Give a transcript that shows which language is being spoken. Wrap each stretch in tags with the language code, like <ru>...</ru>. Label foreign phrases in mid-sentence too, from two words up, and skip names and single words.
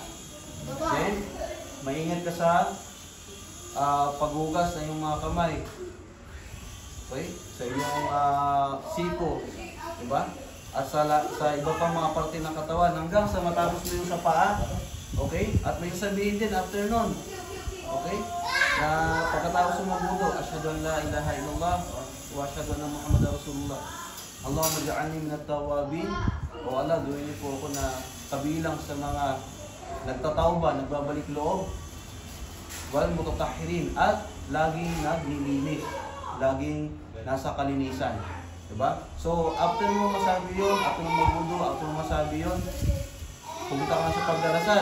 <tl>Then, maingat ka sa paghugas ng iyong mga kamay. Okay? Sa iyong siko. Diba? At sa iba pang mga parte ng katawan hanggang sa matapos mo yung sa paa. Okay? At may sabihin din after nun. Okay? Na pagkatapos mo magwudu,</tl> <ar>أشهد أن لا إله إلا الله وأشهد أن محمدا رسول الله. اللهم اجعلني من التوابين.</ar> <tl>O Allah, duwin po ako na kabilang sa mga nagtatawba, nagbabalik loob,</tl> <ar>والمتطهرين,</ar> <tl>at laging naglilinis, laging nasa kalinisan. Diba? So, after mo masabi yun, after mo magwudu, after mo masabi yun, pumunta ka sa pagdarasal.</tl>